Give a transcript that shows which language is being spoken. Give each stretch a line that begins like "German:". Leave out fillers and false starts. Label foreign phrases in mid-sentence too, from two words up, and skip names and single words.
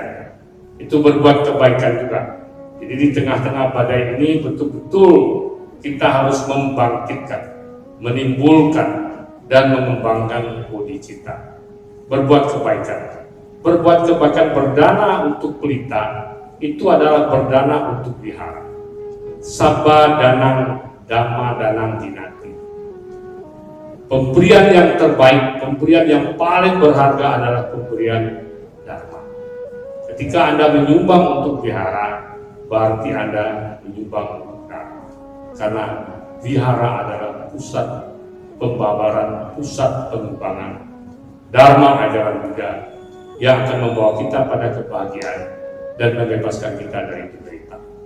Indonesian: Itu berbuat kebaikan juga. Jadi di tengah-tengah badai ini betul-betul kita harus membangkitkan, menimbulkan dan mengembangkan budi cita. Berbuat kebaikan. Berbuat kebaikan berdana untuk pelita itu adalah berdana untuk wihara.
Pali: Sabba danang dhamma danang dinati.
Indonesian: Pemberian yang terbaik, pemberian yang paling berharga adalah pemberian dharma. Ketika Anda menyumbang untuk wihara, berarti Anda menyumbang untuk dharma. Karena wihara adalah pusat pembabaran, pusat pengembangan dharma ajaran Buddha yang akan membawa kita pada kebahagiaan dan membebaskan kita dari penderitaan.